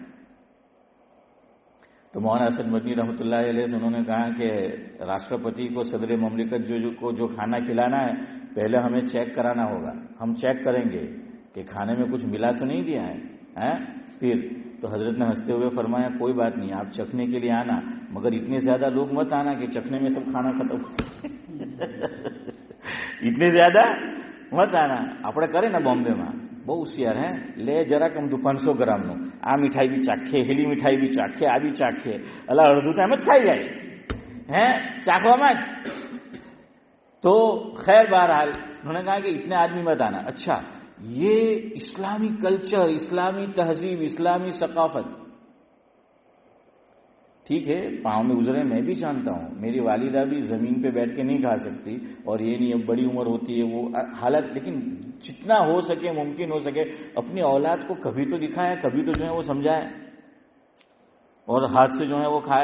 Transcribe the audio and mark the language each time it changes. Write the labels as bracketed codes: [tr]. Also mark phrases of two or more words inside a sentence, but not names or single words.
[ur] تو مولانا اسد مدنی رحمۃ اللہ علیہ سے انہوں نے کہا کہ راشٹرپتی کو، صدر مملکت کو جو کھانا کھلانا ہے پہلے ہمیں چیک کرانا ہوگا، ہم چیک کریں گے کہ کھانے میں کچھ ملا تو نہیں دیا ہے پھر تو حضرت نے ہنستے ہوئے فرمایا کوئی بات نہیں، آپ چکھنے کے لیے آنا، مگر اتنے زیادہ لوگ مت آنا کہ چکھنے میں سب کھانا ختم ہو اتنے زیادہ مت آنا۔ [gu] આપણે કરે ને બોમ્બેમાં બહુ હોશિયાર હે, લે જરાક આમ 500 ગ્રામનું, આ મીઠાઈ બી ચાખે, હેલી મીઠાઈ બી ચાખે, આ બી ચાખે, અલા અડધું તો એમ જ ખાઈ જાય હે ચાખવામાં જ। [ur] تو خیر بہرحال انہوں نے کہا کہ اتنے آدمی مت آنا۔ اچھا یہ اسلامی کلچر، اسلامی تہذیب، اسلامی ثقافت ٹھیک ہے، پاؤں میں گزرے میں بھی جانتا ہوں، میری والدہ بھی زمین پہ بیٹھ کے نہیں کھا سکتی، اور یہ نہیں اب بڑی عمر ہوتی ہے وہ حالت، لیکن جتنا ہو سکے، ممکن ہو سکے اپنی اولاد کو کبھی تو دکھائے، کبھی تو جو ہے وہ سمجھائے، اور ہاتھ سے جو ہے وہ کھائے۔